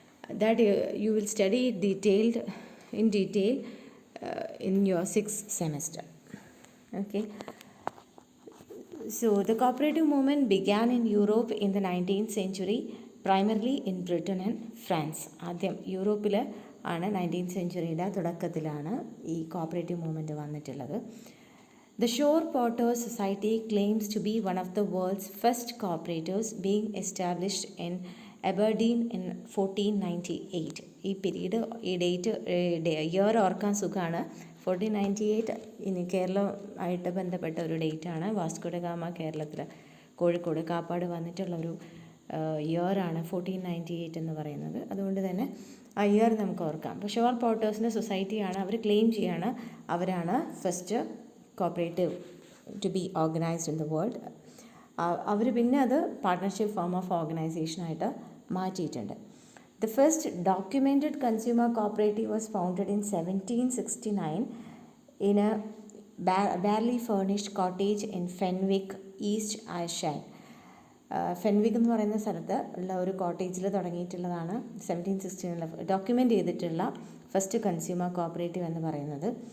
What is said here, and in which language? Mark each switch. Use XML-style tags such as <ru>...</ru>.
<en>That you will study in detail in your 6th semester. Okay. So, the cooperative movement began in Europe in the 19th century, primarily in Britain and France.</en> <ml>ആദ്യം യൂറോപ്പിൽ ആണ് 19th സെഞ്ച്വറിയുടെ തുടക്കത്തിലാണ് ഈ cooperative movement വന്നിട്ടുള്ളത്.</ml> <en>The Shore Potters Society claims to be one of the world's first cooperatives, being established in Aberdeen in 1498.</en> <ml>ഈ period ഈ year ഓർക്കാൻ സുഖമാണ്. 1498 ഇനി കേരളമായിട്ട് ബന്ധപ്പെട്ട ഒരു ഡേറ്റാണ്. വാസ്കോ ഡ ഗാമ കേരളത്തിൽ കോഴിക്കോട് കാപ്പാട് വന്നിട്ടുള്ളൊരു ഇയറാണ് 1498 എന്ന് പറയുന്നത്. അതുകൊണ്ട് തന്നെ ആ ഇയർ നമുക്ക് ഓർക്കാം. അപ്പോൾ ഷോർ പോട്ടേഴ്സിൻ്റെ സൊസൈറ്റിയാണ്, അവർ ക്ലെയിം ചെയ്യാണ് അവരാണ്</ml> <en>First cooperative to be organised in the world.</en> <ml>അവർ പിന്നെ അത് പാർട്ട്ണർഷിപ്പ് ഫോം ഓഫ് ഓർഗനൈസേഷനായിട്ട് മാറ്റിയിട്ടുണ്ട്.</ml> <en>The first documented consumer cooperative was founded in 1769 in a barely furnished cottage in Fenwick, East Ayrshire.</en> <ml>ഫെൻവിക് എന്ന് പറയുന്ന സ്ഥലത്ത് ഉള്ള ഒരു കോട്ടേജിൽ തുടങ്ങിയിട്ടുള്ളതാണ് 1769 ഡോക്യുമെൻ്റ് ചെയ്തിട്ടുള്ള ഫസ്റ്റ് കൺസ്യൂമർ കോപ്പറേറ്റീവ് എന്ന് പറയുന്നത്.</ml>